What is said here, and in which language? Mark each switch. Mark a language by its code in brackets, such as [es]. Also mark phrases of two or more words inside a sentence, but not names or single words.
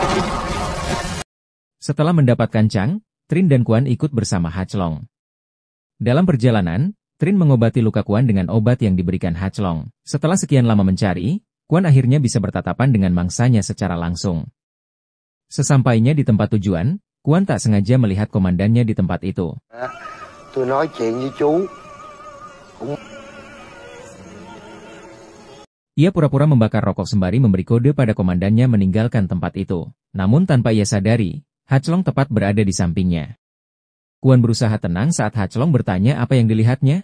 [id] Setelah mendapatkan Chang, Trin dan Kuan ikut bersama Hachlong. Dalam perjalanan, Trin mengobati luka Kuan dengan obat yang diberikan Hachlong. Setelah sekian lama mencari, Kuan akhirnya bisa bertatapan dengan mangsanya secara langsung. Sesampainya di tempat tujuan, Kuan tak sengaja melihat komandannya di tempat itu. [vi] Tôi nói chuyện với chú. [id] Ia pura-pura membakar rokok sembari memberi kode pada komandannya meninggalkan tempat itu. Namun tanpa ia sadari, Hachlong tepat berada di sampingnya. Kuan berusaha tenang saat Hachlong bertanya apa yang dilihatnya.